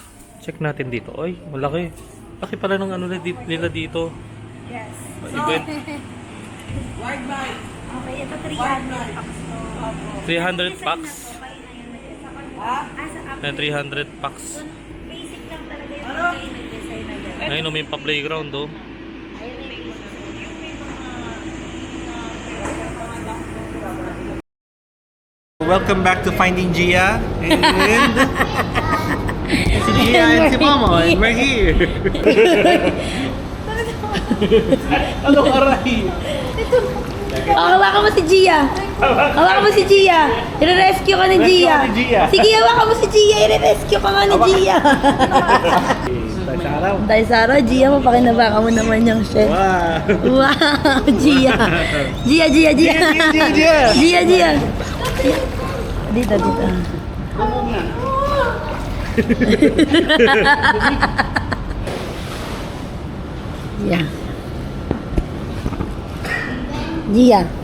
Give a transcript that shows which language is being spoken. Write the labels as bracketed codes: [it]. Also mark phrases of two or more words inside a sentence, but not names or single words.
[tl] Check natin dito. Oy, malaki. Laki pala ng nila dito. [en] Yes. Event. [tl] Okay, ito 300 packs to. [en] 300 packs. Yan, 300 packs. [tl] Basic lang talaga yung nag-design na yan. Ayun, may pa-playground oh. [en] Welcome back to Finding Gia. And si Gia and si Mama, and we're here. [tl] Anong aray? Hawakan mo si Gia. Hawakan mo si Gia. I-rescue ka ni Gia. Rescue ka ni Gia. Sige, hawakan mo si Gia. I-rescue ka nga ni Gia. Tayo sa araw. Dahil Sarah, Gia, mapakinabakan mo naman yung chef. [en] Wow. Wow, Gia. Gia, Gia, Gia. Gia. Gia, Gia. [tl] Dito, dito. Gia. Gia.